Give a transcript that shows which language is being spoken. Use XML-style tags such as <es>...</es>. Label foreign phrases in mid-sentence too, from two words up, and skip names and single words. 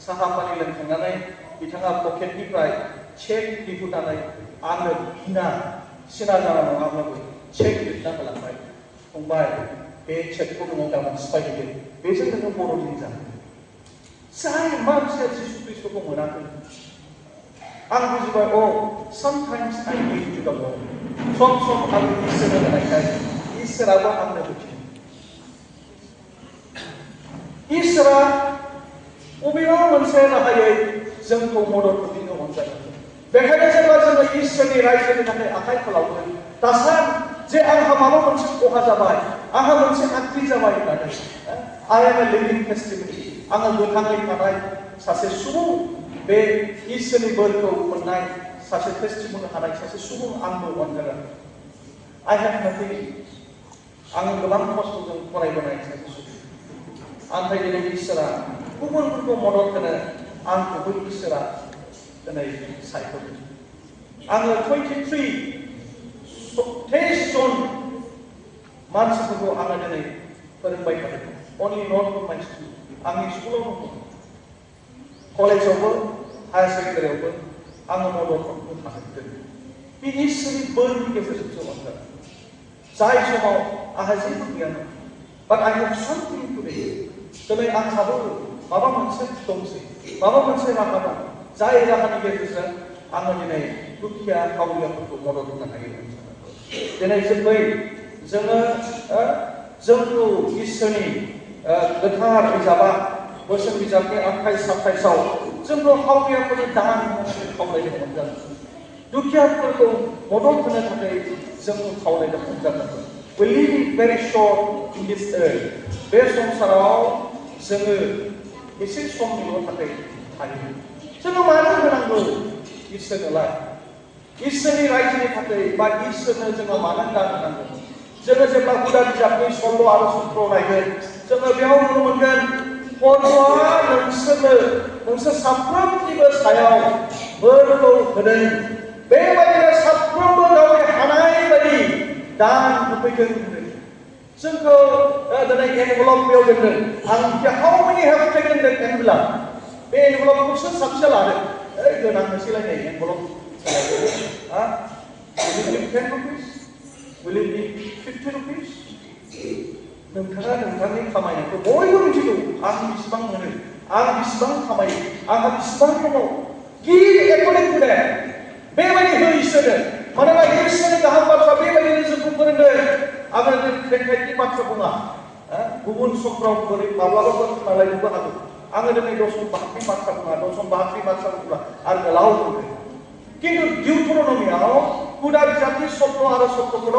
<brx>साहा पानि लोंखांनानै बिथाङा पकेटनिफ्राय चेक दिहुननानै आंनो बिना सिना जाना नङाब्लाबो चेक लिरना होलांबाय फंबाय बे चेकखौ नोङो गाबोन सिफायहैदो बेजों नोङो बर'दिन जानो जाय मानसिया जिसु ख्रिस्टखौ मोनाखै आं बुजिबाय</brx> <en>sometimes I give to the Lord</en> <brx>सम आं इसोरनो होनायखाय इसोराबो आंनो होफिनो इसोरा बबेबा मोनसे राहायै जोंखौ मदद होफिननो अनजायो बेखायनो जेब्ला जोङो इसोरनि रायजोनि थाखाय आखाइ फोलावगोन दासान जे आंहा माबा मोनसे खहा जाबाय आंहा मोनसे आख्रि जाबाय होननानै</brx> <en>I am a living testimony</en> <brx>आङो गोथाङै थानाय सासे सुबुं बे इसोरनि बोरखौ मोननाय सासे टेस्टिमनि हानाय सासे सुबुं आंबो अनजागोन</brx> <en>I have nothing</en> <brx>आङो गोबां खस्थ'जों फरायबोनाय सासे सुबुं आमफ्राय दिनै इसोरा गुबुनफोरखौ मदद होनो आंखौबो इसोरा दिनै सायख'दों आङो 23 जन मानसिफोरखौ आङो दिनै फोरोंबाय थादों</brx> <en>only not in my school</en> <brx>आंनि स्कुलाव दङ कलेजावबो हायार सेकेन्डारियावबो आङो मदद होनो हादों बे इसोरनि बोरनि गेजेरजोंसो अनजागोन जाय समाव आंहा जेबो गैयामोन</brx> <en>but I have something today</en> <brx>दिनै आंहाबो माबा मोनसे दंसै माबा मोनसे राहा दं जाय राहानि गेजेरजों आङो दिनै दुखिया खावरियाफोरखौ मदद होनो हायो दिनै जोङो जोंखौ इसोरनि गोथार बिजाबा बोसोन बिजाबनि 28-27 जोंखौ खावरियाफोरनि दान होनानै खावलायदोंमोन जों दुखियाफोरखौ मदद होनो थाखाय जोंखौ खावलायदोंमोन जागोन</brx> <en>we live very short in this earth</en> <brx>बे संसाराव जोङो एसे समनिल' थाखाय थायो जोङो मानो होनांगौ इसोरनोलाय इसोरनि रायजोनि थाखाय बा इसोरनो जोङो मानो दान होनांगौ जोङो जेब्ला हुदा बिजाबनि सल' आरो सत्र नायगोन जोङो बेयाव नुनो मोनगोन पलआ नोंसोर साफ्रोमनिबो सायाव बोरखौ होदों बेबायदिनो साफ्रोमबो गावनि हानाय बायदि दान होफैदों होनदों जोंखौ दिनै एनभेलप बेयाव दोनदों</brx> <en>how many have taken that envelope</en> <brx>बे एनभेलपखौ सोर साबसे लादों गोनांनोसैलायनाय एनभेलप</brx> <en>will it be 10 rupees will it be 50 rupees</en> <brx>नोंथाङा नोंथांनि खामायनायखौ बयबो मिथिगौ आं बिसिबां मोनो आं बिसिबां खामायो आंहा बिसिबां दङ</brx> <en>give according to that</en> <brx>बेबायदि हो इसोरनो मानोना इसोरनि गाहाम बाथ्रा बेबायदिनो जोंखौ फोरोंदों आङो खेंखायनि बाथ्रा बुङा गुबुन समफ्राव बोरै माब्लाबाफोर खोनालायनोबो हागौ आङो दिनै दसन बाहागनि बाथ्रा बुङा दसन बाहागनि बाथ्रा बुङा आरो गोलाव बुंदों खिन्थु डिउटरनमियाव हुदा बिजाबनि सत्र आरो सत्रफोराव</brx>